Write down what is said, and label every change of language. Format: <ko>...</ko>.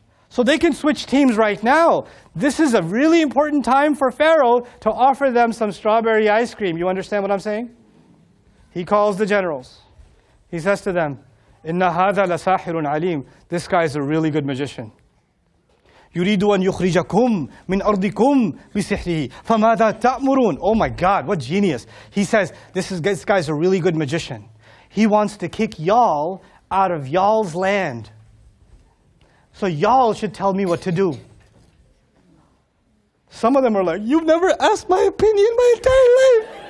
<en>So they can switch teams right now. This is a really important time for Pharaoh to offer them some strawberry ice cream. You understand what I'm saying? He calls the generals. He says to them,</en> <ar>"Inna hadha lasahirun alim."</ar> <en>This guy is a really good magician.</en> <ar>يريد أن يخرجكم من أرضكم بسحره فماذا تأمرون.</ar> <en>Oh my God, what genius. He says, this guy's a really good magician. He wants to kick y'all out of y'all's land. So y'all should tell me what to do. Some of them are like, "You've never asked my opinion my entire life.</en>